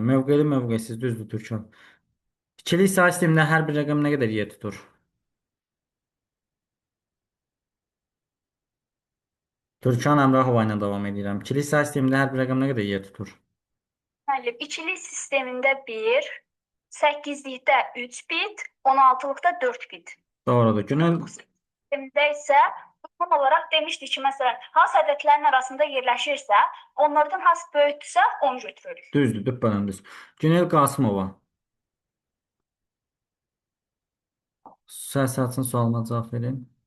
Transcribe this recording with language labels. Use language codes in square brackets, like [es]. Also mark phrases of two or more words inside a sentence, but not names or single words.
[az] Mövqeli mövqesiz, düzdür Türkan. İkili say sistemində hər bir rəqəm nə qədər yer tutur? Türkan Əmrahova ilə davam edirəm. İkili say sistemində hər bir rəqəm nə qədər yer tutur? Müəllim, ikili sistemində 1, 8-likdə 3 bit, 16-lıqda 4 bit. Doğrudur. Günel Sistemdə isə uyğun olaraq demişdik ki, məsələn, hansı ədədlərin arasında yerləşirsə, onlardan hansı böyükdürsə, onu götürürük. düzdür, düppələm düz. Günel Qasımova. Səs açın, sualıma cavab verin.